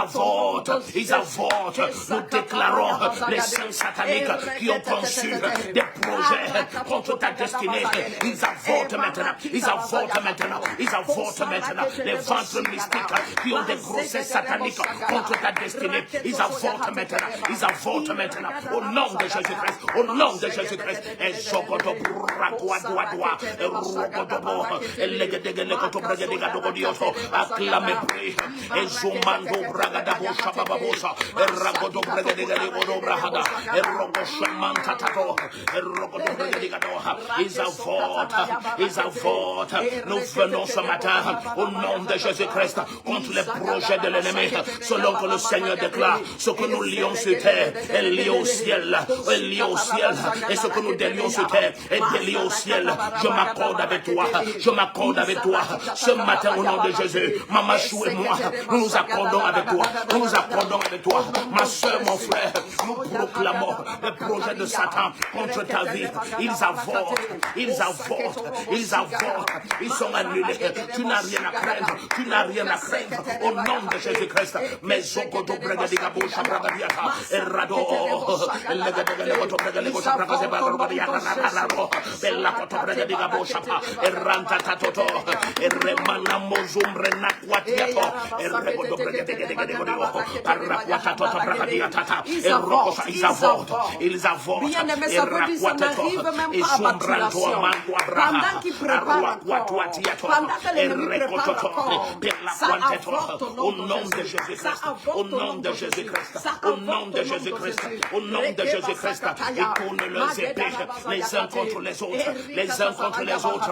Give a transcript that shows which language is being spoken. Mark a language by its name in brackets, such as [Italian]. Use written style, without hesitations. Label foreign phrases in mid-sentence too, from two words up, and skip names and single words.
[French] Nous déclarons les saints sataniques qui ont conçu des projets, contre ta destinée. Ils avortent maintenant. Ils avortent maintenant. Ils avortent maintenant. Les ventres mystiques qui ont des grossesses sataniques contre ta destinée. Ils avortent maintenant. Ils avortent maintenant. Au nom de Jésus-Christ. Au nom de Jésus-Christ. Et Jogodo Bragoadoa. Et Rogodobo. Et Legedegoto Bragadioto. Acclamez prix. Et Zumando Bragadabo Shababosa. Et Ragodo Bragadego Brahada. Et Rogoshaman Tatato. Et Rogodo Bragadioto. Ils avortent. Ils avortent. Nous venons ce matin au nom de Jésus-Christ contre les projets de l'ennemi. Selon que le Seigneur déclare, ce que nous lions sur terre est lié au ciel. Est lié au ciel. Et ce que nous délions sur terre est délié au ciel. Je m'accorde avec toi. Je m'accorde avec toi. Ce matin au nom de Jésus, Maman Chou et moi, nous nous accordons avec toi. Nous nous accordons avec toi. Ma soeur, mon frère, nous proclamons les projets de Satan contre ta vie. Ils avortent. Ils avortent. Ils avortent. Ils sont annulés. Tu n'as rien à craindre. Tu n'as rien à craindre. Au nom de Jésus-Christ. Mais Zogodo Bregadigabo Shabragadiata. Errado. Legadegoto Bregadigabo Shabragadiata. Bella Coto Bregadigabo Shapa. Erranta Tatoto. Erremana Mozumbre Naquatiato. Erregodo Bregadigabo. Paraquatato Bragadiata. Errocosa. Ils avortent. Ils avortent. Erraquatato. Et Sombranto Amanto Abraham. Au nom de Jésus-Christ, au nom de Jésus-Christ, au nom de Jésus-Christ, au nom de Jésus-Christ, ils tournent leurs épées les uns contre les autres, les uns contre les autres.